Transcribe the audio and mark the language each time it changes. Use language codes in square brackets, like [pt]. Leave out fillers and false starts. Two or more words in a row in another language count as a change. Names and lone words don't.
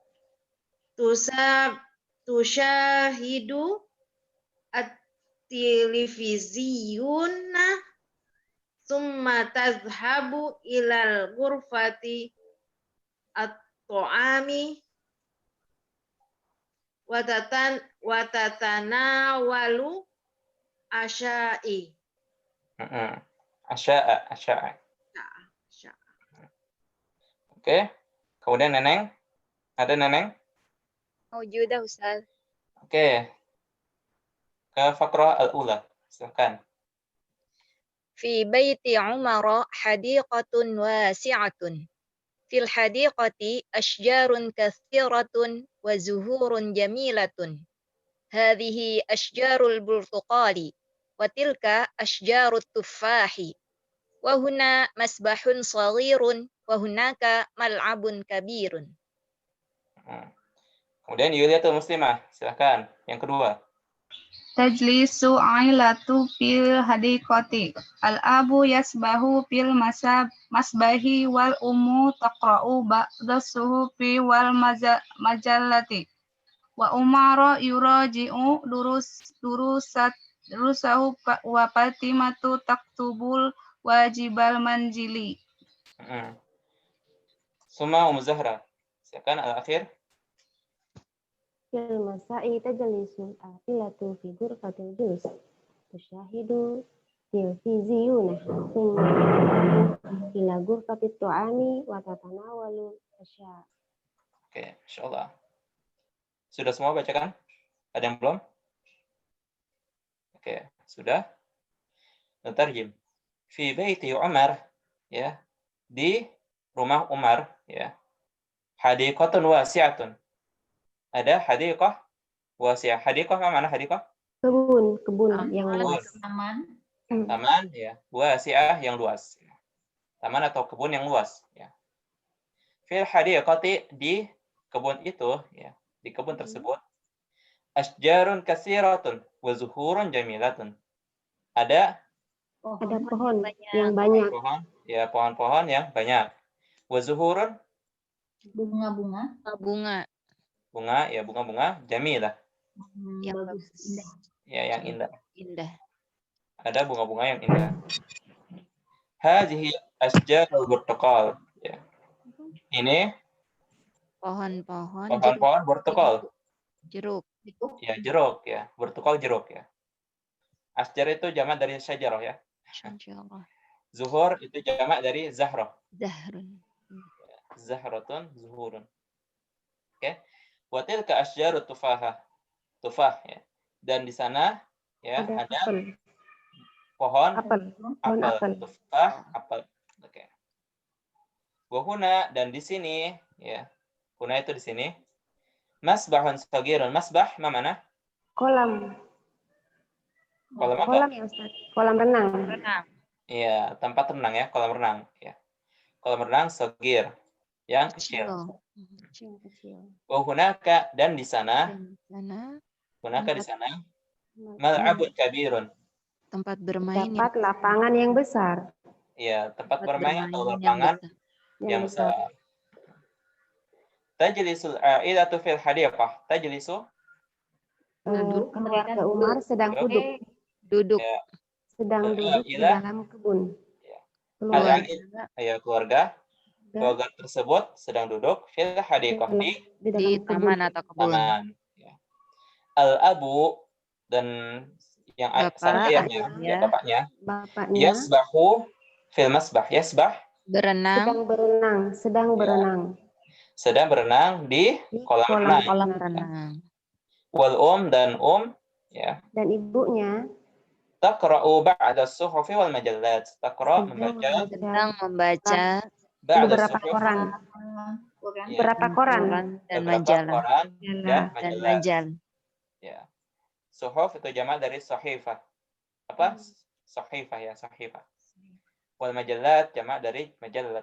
[ar] تشاهد التلفزيون ثم تذهب إلى غرفة الطعام وتتناول العشاء. العشاء. [id] Oke. Kemudian Neneng. Ada Neneng? [ar] موجودة أستاذ. [id] Oke. Ke [ar] فقرة الأولى. [id] Silakan. [ar] في بيت عمر حديقة واسعة. في الحديقة أشجار كثيرة وزهور جميلة. هذه أشجار البرتقال وتلك أشجار التفاح. وهنا مسبح صغير وهناك ملعب كبير. [id] Kemudian Yuliatul Muslimah, silakan. Yang kedua. [ar] تجلس العائلة في الحديقة. الأب يسبح في المسبح والأم تقرأ بعض الصحف والمجلات. وعمر يراجع دروسه وفاطمة تكتب الواجب المنزلي. ثم زهراء. [id] Silakan al-akhir. [ar] في المساء تجلس العائلة في غرفة الجلوس تشاهد التلفزيون ثم إلى غرفة الطعام وتتناول العشاء. [id] Oke, insyaallah. Sudah semua bacakan? Ada yang belum? Oke, sudah. [ar] نترجم. في بيت عمر، ya. [id] Di rumah Umar, ya. [ar] حديقة واسعة. [id] Ada [ar] حديقة واسعة. [id] Hadiqah apa mana hadiqah? Kebun yang luas. Taman, ya. Wasi'ah yang luas. Taman atau kebun yang luas, ya. [ar] في الحديقة, [id] di kebun itu, ya. Di kebun tersebut, [ar] أشجار كثيرة وزهور جميلة. [id] Ada pohon yang banyak. Pohon-pohon yang banyak. Wa zuhurun, Bunga. Bunga jamilah. Yang bagus, indah. Ya, yang indah. Indah. Ada bunga-bunga yang indah. [ar] هذه أشجار البرتقال, [id] ya. Ini Pohon-pohon burtuqal. jeruk. Ya, jeruk, ya. Burtuqal jeruk, ya. Asjar itu jamak dari syajarah, ya. Insyaallah. Zuhur itu jamak dari zahrah. Zahrun. [ar] زهرة، زهور. Oke. وتلك أشجار التفاح, [id] ya. Dan di sana, ya, ada pohon apel. Tufah, apel. Oke. [ar] وهنا, [id] dan di sini, ya. Huna itu di sini. [ar] مسبح صغير. [id] Masbah mana? Kolam apa? Kolam ya Ustaz. Kolam renang. Iya, tempat renang, ya, kolam renang, ya. Kolam renang sagir, yang kecil. [ar] وهناك, [id] dan di sana. [ar] هناك [id] di sana. [ar] ملعب كبير. [id] Tempat bermain. Tempat lapangan yang besar. Iya, tempat bermain atau lapangan yang besar. [ar] تجلس العائلة في الحديقة. تجلس. [id] Keluarga Umar sedang duduk. Duduk. Ya. sedang duduk di ila dalam kebun. Ya. Keluar. Ayo keluarga. Keluarga tersebut sedang duduk [ar] في الحديقة [id] Di Di dalam kebun. taman atau kebun. taman. Ya. Al-abu dan yang sang Bapak, ayahnya, ya ya. bapaknya, Bapaknya [ar] يسبح في المسبح. يسبح [id] Berenang sedang berenang, sedang Ya. berenang sedang berenang di di kolam kolam renang. kolam renang. renang. Wal dan ya. Dan ibunya [ar] تقرأ بعض الصحف والمجلات. [id] Taqra' sedang membaca Sedang membaca ba'da beberapa suhuf. koran, Quran. Ya. beberapa koran. koran dan Beberapa majalah. koran dan Majalah. Dan majalah. majal. Ya. Suhuf itu jamak dari sahifah. Apa? Sahifah ya, sahifah. Wal majallat jamak dari majallah.